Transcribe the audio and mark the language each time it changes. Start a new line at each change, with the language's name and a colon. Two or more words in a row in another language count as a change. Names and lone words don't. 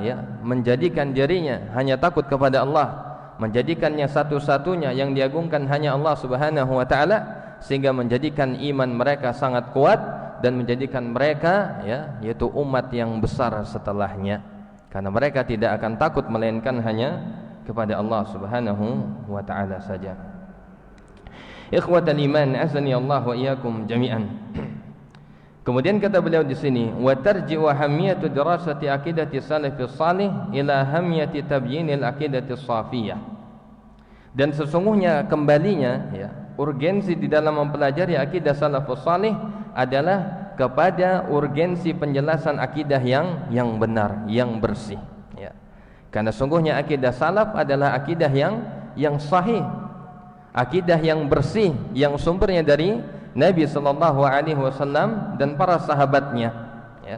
Indonesian: ya menjadikan dirinya hanya takut kepada Allah, menjadikannya satu-satunya yang diagungkan hanya Allah
Arabic: سبحانه وتعالى,
Indonesian: sehingga menjadikan iman mereka sangat kuat dan menjadikan mereka ya yaitu umat yang besar setelahnya, karena mereka tidak akan takut melainkan hanya kepada Allah
Arabic: سبحانه وتعالى
Indonesian: saja.
Arabic: إخوة الإيمان أعانني الله وإياكم جميعا.
Indonesian: Kemudian kata beliau di sini,
Arabic: وترجع أهمية دراسة عقيدة السلف الصالح إلى أهمية تبيين العقيدة الصافية.
Indonesian: Dan sesungguhnya kembalinya ya urgensi di dalam mempelajari akidah
Arabic: السلف الصالح
Indonesian: adalah kepada urgensi penjelasan akidah yang benar, yang bersih ya. Karena sungguhnya akidah salaf adalah akidah yang sahih, akidah yang bersih, yang sumbernya dari Nabi SAW dan para sahabatnya ya.